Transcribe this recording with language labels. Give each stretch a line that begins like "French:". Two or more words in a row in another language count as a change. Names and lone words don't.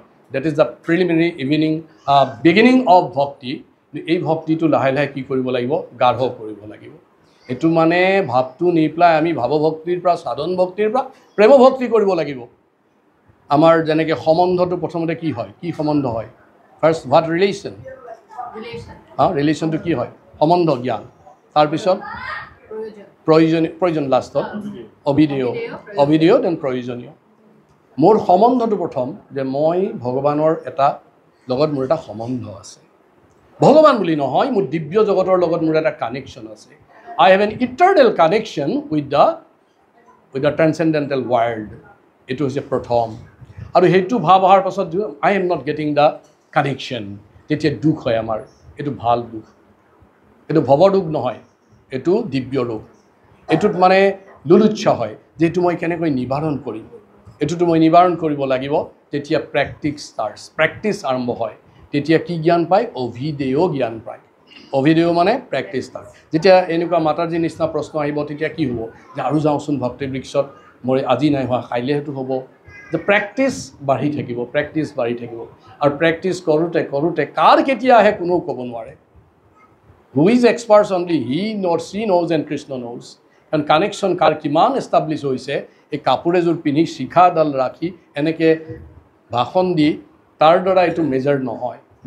English: That is the preliminary beginning of
Assamese: ভক্তি এই ভক্তিটো লাহে লাহে কি কৰিব লাগিব গাঢ় কৰিব লাগিব এইটো মানে ভাৱটো নি পেলাই আমি ভাৱভক্তিৰ পৰা সাধন ভক্তিৰ পৰা প্ৰেম ভক্তি কৰিব লাগিব আমাৰ যেনেকৈ সম্বন্ধটো প্ৰথমতে কি হয় কি সম্বন্ধ হয়
English: first what relation
Assamese: ৰিলেশ্যনটো কি হয় সম্বন্ধ জ্ঞান তাৰপিছত প্ৰয়োজন লাষ্টত অভিধেয় দেন প্ৰয়োজনীয় মোৰ সম্বন্ধটো প্ৰথম যে মই ভগৱানৰ লগত মোৰ এটা সম্বন্ধ আছে ভগৱান বুলি নহয় মোৰ দিব্য জগতৰ লগত মোৰ এটা কানেকশ্যন আছে
English: I have an eternal connection with the transcendental world
Assamese: এইটো হৈছে প্ৰথম আৰু সেইটো ভাৱ অহাৰ পাছত
English: I am not getting the connection
Assamese: তেতিয়া দুখ হয় আমাৰ এইটো ভাল দুখ এইটো ভৱ দুখ নহয় এইটো দিব্য ৰোগ এইটোত মানে লুলুচ্ছা হয় যে এইটো মই কেনেকৈ নিবাৰণ কৰিম এইটোতো মই নিবাৰণ কৰিব লাগিব তেতিয়া প্ৰেক্টিছ আৰম্ভ হয় তেতিয়া কি জ্ঞান পায় অভিদেয় জ্ঞান পায় অভিদেয় মানে প্ৰেক্টিছ যেতিয়া এনেকুৱা মাতাজীৰ নিচিনা প্ৰশ্ন আহিব তেতিয়া কি হ'ব যে আৰু যাওঁচোন ভক্তি বৃক্ষত মোৰ আজি নাই হোৱা কাইলৈ সেইটো হ'ব যে প্ৰেক্টিছ বাঢ়ি থাকিব আৰু প্ৰেক্টিছ কৰোঁতে কাৰ কেতিয়া আহে কোনেও ক'ব নোৱাৰে
English: who is experts only he nor she knows and Krishna knows
Assamese: কাৰণ কানেকশ্যন কাৰ কিমান এষ্টাব্লিছ হৈছে এই কাপোৰ এযোৰ পিন্ধি শিখাডাল ৰাখি এনেকৈ ভাষণ দি তাৰ দ্বাৰা এইটো মেজাৰ নহয়